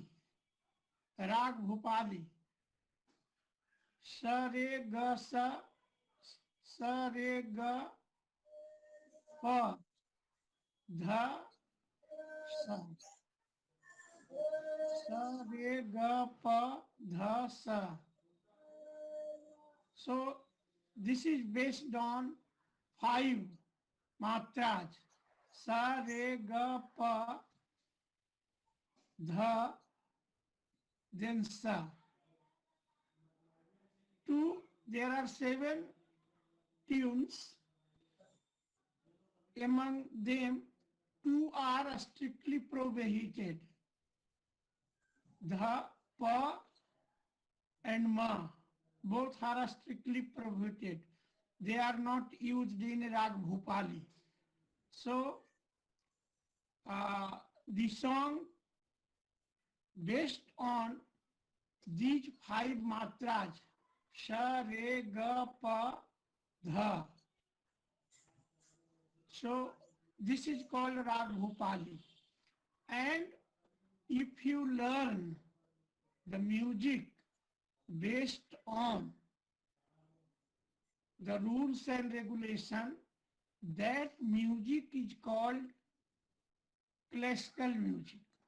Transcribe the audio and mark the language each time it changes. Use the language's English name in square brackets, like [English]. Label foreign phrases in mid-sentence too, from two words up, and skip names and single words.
[Hindi] Rag Bhupali. Sa re ga sa re ga pa dha sa. Sa re ga pa dha sa. [English] So this is based on 5 matras. [Hindi] Sa re ga pa dha then sa. [English] There are 7 tunes. Among them, 2 are strictly prohibited. [Hindi] Dha, pa, and ma. [English] Both are strictly prohibited. They are not used in Rag Bhupali. So, the song based on these 5 matras, [Hindi] sha, re, ga, pa, dha. [English] So this is called Rag Bhupali. And if you learn the music based on the rules and regulation, that music is called classical music.